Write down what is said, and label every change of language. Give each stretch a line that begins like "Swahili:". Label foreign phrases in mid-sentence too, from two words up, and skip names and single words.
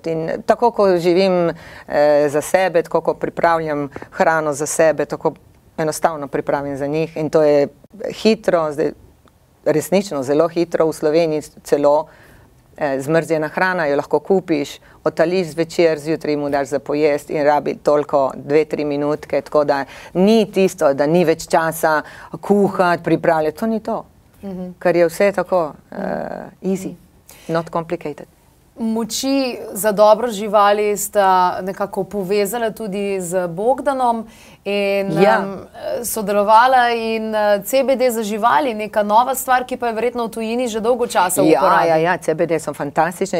Slovenian: In tako, ko živim za sebe, tako, ko pripravljam hrano za sebe, tako enostavno pripravim za njih in to je hitro, resnično zelo hitro, v Sloveniji celo zmrzjena hrana, jo lahko kupiš, otališ zvečer, zjutraj mu daš za pojest in rabi toliko 2-3 minutke, tako da ni tisto, da ni več časa kuhati, pripravljati, to ni to. Ker je vse tako
English: easy, not complicated.
Slovenian: Moči za dobro živali sta nekako povezala tudi z Bogdanom in sodelovala in CBD za živali, neka nova stvar, ki pa je verjetno v tujini že dolgo časa v uporabi. Ja, CBD so fantastične.